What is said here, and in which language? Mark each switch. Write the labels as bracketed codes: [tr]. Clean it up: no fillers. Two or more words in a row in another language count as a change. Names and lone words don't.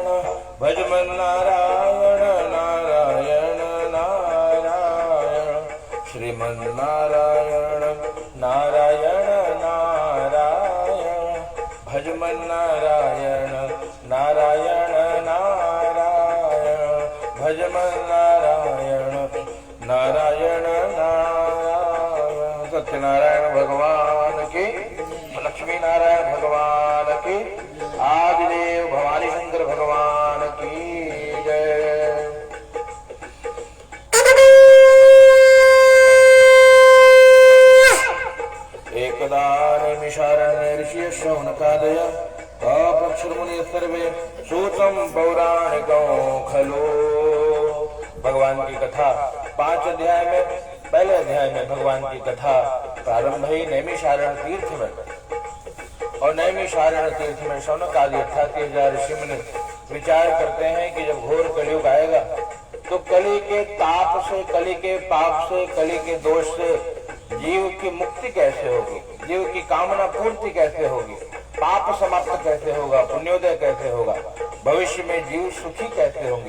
[hi] भजमन नारायण नारायण नारायण श्रीमन्नारायण नारायण नारायण भजमन नारायण नारायण नारायण भजमन नारायण नारायण नारायण। सत्यनारायण भगवान की, लक्ष्मी नारायण भगवान की, आदिदेव भवानी शंकर भगवान की जय। [sa] एकदा नैमिषारण्ये ऋषिः शौनकादय अपक्षुर्मुनिः सर्वे सूतं पौराणिकं खलु। [hi] भगवान की कथा 5 अध्याय में, पहले अध्याय में भगवान की कथा प्रारंभ हुई नैमिषारण्य तीर्थ में। और नैमिषारण्य तीर्थ में शौनक आदि 88,000 ऋषि मुनि विचार करते हैं कि जब घोर कलयुग आएगा तो कली के ताप से, कली के पाप से, कली के दोष से जीव की मुक्ति कैसे होगी, जीव की कामना पूर्ति कैसे होगी, पाप समाप्त कैसे होगा, पुण्योदय कैसे होगा, भविष्य में जीव सुखी कैसे होंगे।